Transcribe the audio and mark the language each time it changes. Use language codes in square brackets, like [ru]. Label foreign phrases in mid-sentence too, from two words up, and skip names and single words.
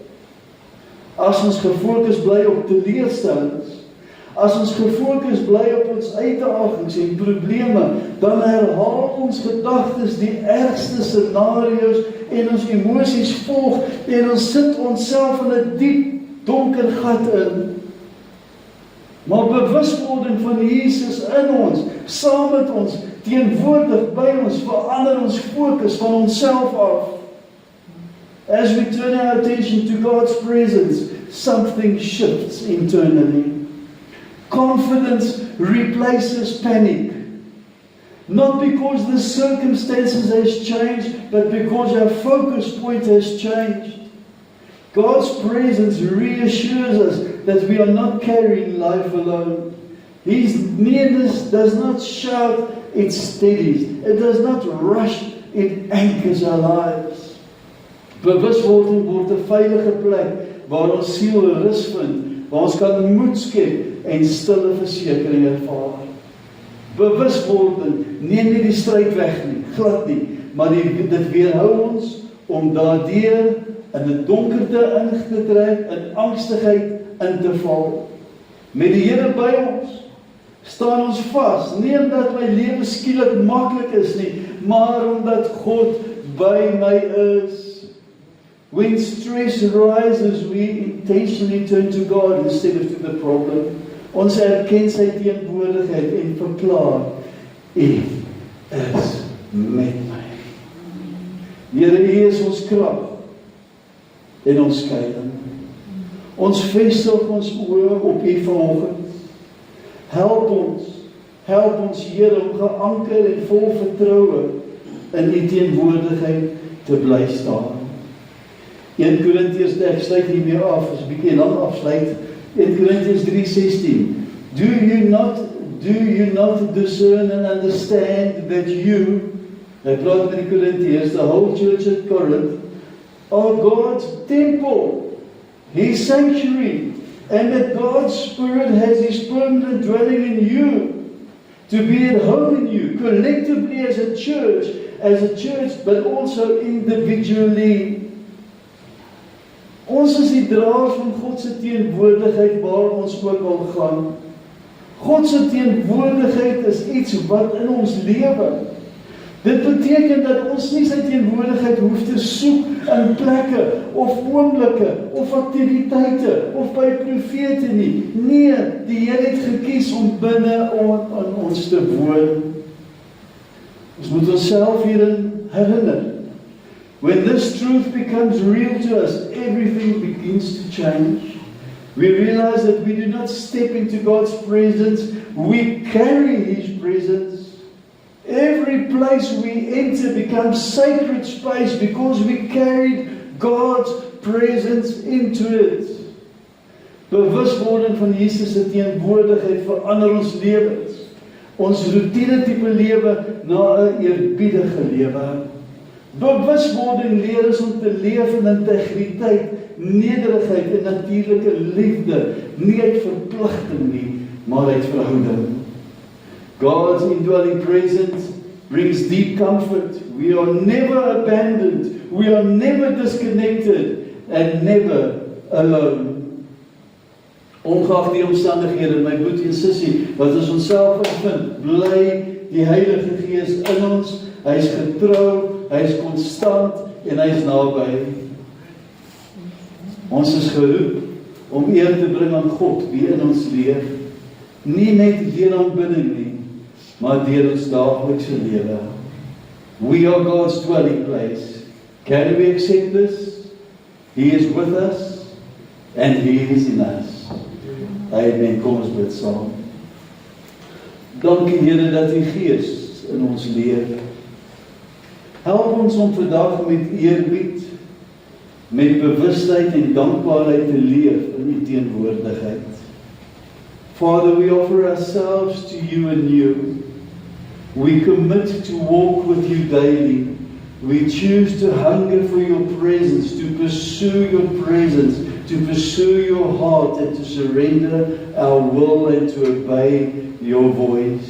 [af] As ons gefokus bly op teleurstellings, as ons gefokus bly op ons uitdagings en probleme, dan herhaal ons gedagtes die ergste scenario's en ons emosies volg en ons sit onsself in 'n diep, donker gat in. Maar bewuswording van Jesus in ons, saam met ons, teenwoordig by ons, verander ons fokus van onsself af. [en] As we turn our attention to God's presence, something shifts internally. Confidence replaces panic. Not because the circumstances has changed, but because our focus point has changed. God's presence reassures us that we are not carrying life alone. His nearness does not shout, it steadies. It does not rush, it anchors our lives. [af] Bewuswording word 'n veilige plek waar ons siel rus vind, waar ons kan moed skep en stille versekering ervaar. Bewuswording neem nie die stryd weg nie, glad nie, maar dit weerhou ons om daardeur in die donkerte in te trek, in angstigheid in te val. Met die Here by ons, staan ons vas, nie omdat my lewe skielik maklik is nie, maar omdat God by my is. [en] When stress rises, we intentionally turn to God instead of to the problem. [af] Ons erken sy teenwoordigheid en verklaar, U is met my. Here, U is ons krag en ons skuiling. Ons vestig ons oë op U vanoggend. Help ons Here om geanker en vol vertroue in U teenwoordigheid te bly staan. 1 Korintiërs, ek sluit hiermee af, is 'n bietjie lang afsluit. 1 Korintiërs 3:16. [en] Do you not discern and understand that you, [af] hy praat met die Korintiërs, [en] the whole church at Corinth, are God's temple, His sanctuary, and that God's Spirit has His permanent dwelling in you, to be at home in you, collectively as a church, but also individually. [af] Ons is die draers van God se teenwoordigheid waar ons ook al gaan. God se teenwoordigheid is iets wat in ons lewe. Dit beteken dat ons nie sy teenwoordigheid hoef te soek in plekke of oomblikke of aktiwiteite of by profete nie. Nee, die Here het gekies om binne aan ons te woon. Ons moet onsself hierin herinner. [en] When this truth becomes real to us, everything begins to change. We realize that we do not step into God's presence, we carry His presence. Every place we enter becomes sacred space because we carried God's presence into it. [af] Bewuswording van Jesus se teenwoordigheid verander ons lewens. Ons routine tipe lewe na 'n eerbiedige lewe. Bewuswording leer ons om te leef in integriteit, nederigheid en natuurlike liefde, nie uit verpligting nie, maar uit verhouding. [en] God's indwelling presence brings deep comfort. We are never abandoned, we are never disconnected, and never alone. [af] Ongeag die omstandighede, my broer en sussie, wat ons onsself bevind, bly die Heilige Gees in ons. Hy is getrou, hy is konstant en hy is naby. Ons is geroep om eer te bring aan God wie in ons leef. Nie net deur aanbidding nie, maar deur ons daaglikse lewe. [en] We are God's dwelling place. Can we accept this? He is with us and He is in us. [af] Amen. Kom ons bid saam. Dankie Here dat U Gees in ons leef. Help ons om vandag met eerbied, met bewustheid en dankbaarheid te leef in U teenwoordigheid. [en] Father, we offer ourselves to You anew. We commit to walk with You daily. We choose to hunger for Your presence, to pursue Your presence, to pursue Your heart, and to surrender our will and to obey Your voice.